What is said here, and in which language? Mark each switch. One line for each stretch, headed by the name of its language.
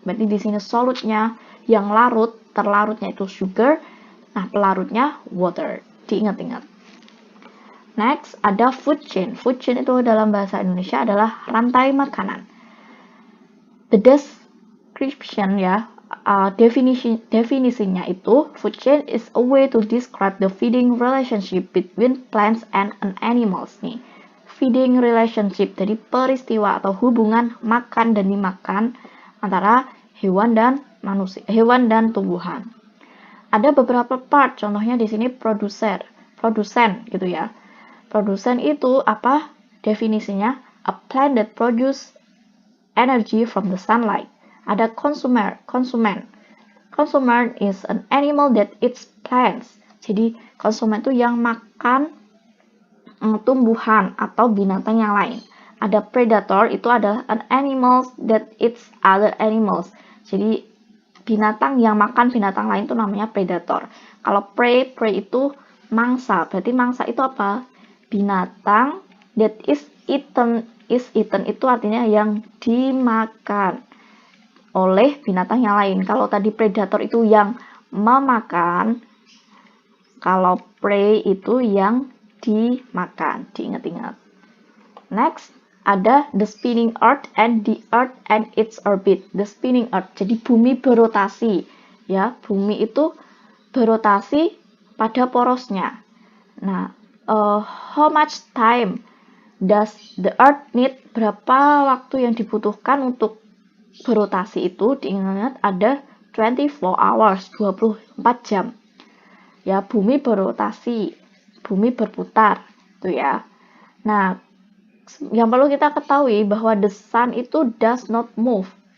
Indonesian: Berarti di sini solutnya yang larut, terlarutnya itu sugar. Nah, pelarutnya water. Diingat-ingat. Next, ada food chain. Food chain itu dalam bahasa Indonesia adalah rantai makanan.
English: The description ya,
Indonesian: definisinya itu,
English: food chain is a way to describe the feeding relationship between plants and animals nih.
Indonesian: Feeding relationship, jadi peristiwa atau hubungan makan dan dimakan antara hewan dan manusia, hewan dan tumbuhan. Ada beberapa part, contohnya di sini produsen gitu ya. Produsen itu apa?
English: Definisinya, a plant that produce energy from the sunlight.
Indonesian: Ada konsumen.
English: Consumer is an animal that eats plants.
Indonesian: Jadi konsumen itu yang makan tumbuhan atau binatang yang lain. Ada predator, itu adalah
English: an animal that eats other animals.
Indonesian: Jadi binatang yang makan binatang lain itu namanya predator. Kalau prey itu mangsa. Berarti mangsa itu apa? Binatang
English: that is eaten
Indonesian: itu artinya yang dimakan oleh binatang yang lain. Kalau tadi predator itu yang memakan, kalau prey itu yang dimakan. Diingat-ingat.
English: Next, ada the spinning earth and the earth and its orbit. The spinning earth,
Indonesian: jadi bumi berotasi. Ya, bumi itu berotasi pada porosnya.
English: Nah, how much time does the earth need?
Indonesian: Berapa waktu yang dibutuhkan untuk berotasi itu? Diingat ada
English: 24 hours,
Indonesian: 24 jam. Ya, bumi berotasi, bumi berputar, itu ya. Nah, yang perlu kita ketahui bahwa the sun itu
English: does not move.